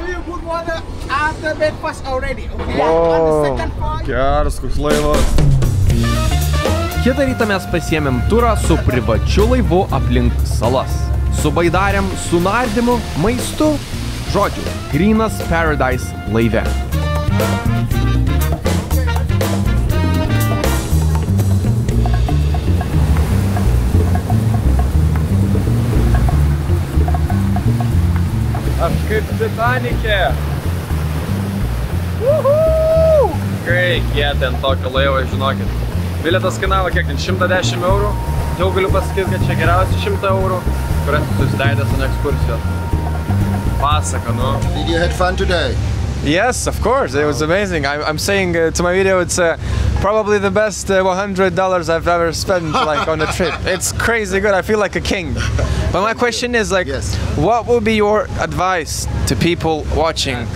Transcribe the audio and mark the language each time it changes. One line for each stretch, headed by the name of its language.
English: You put water after breakfast already, okay?
Lithuanian: Wow. Geras, koks laivas. Kitą rytą mes pasiėmėm turą su privačiu laivu aplink salas. Su baidarėm, su nardymu, maistu. Žodžiu, grynas Paradise laive. Aš kaip Titanikė. Kai kiek ten tokio laivo, žinokit. Bilietas kainavo kiek ten 110 eurų. Jau galiu pasakyti, kad čia geriausi 100 eurų, kurias susileidęs ant ekskursijos. Pasaka, nu.
English: Did you have fun today? Yes, of course. It was amazing. I'm saying to my video, it's probably the best $100 I've ever spent like on a trip. It's crazy good. I feel like a king. But my question is like, Yes. What would be your advice to people watching?